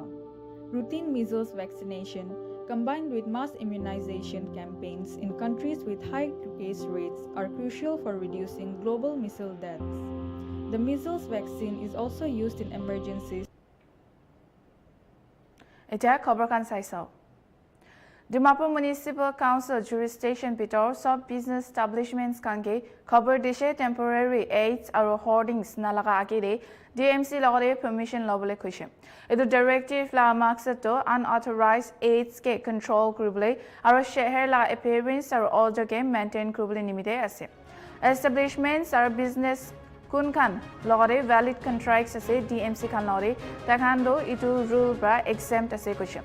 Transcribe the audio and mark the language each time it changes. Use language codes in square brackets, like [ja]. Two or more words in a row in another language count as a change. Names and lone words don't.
[en] Routine measles vaccination combined with mass immunization campaigns in countries with high case rates are crucial for reducing global measles deaths. The measles vaccine is also used in emergencies. [nag] Eta khobor kan saisao. Dimapur Municipal Council jurisdiction bitor [en] sub business establishments [nag] kange khobor dishe [en] temporary aids [nag] aro hoardings nalaga agire DMC logore permission lobole khuise. Edu directive la maksad to [en] unauthorized aids [nag] ke control kuribole aro sheher la appearance aro order ke maintain kuribole nimite ase. Establishments aro business kun kan logore [en] valid contracts [nag] ase DMC kan logore takhando itu rule bra exempt ase khuise.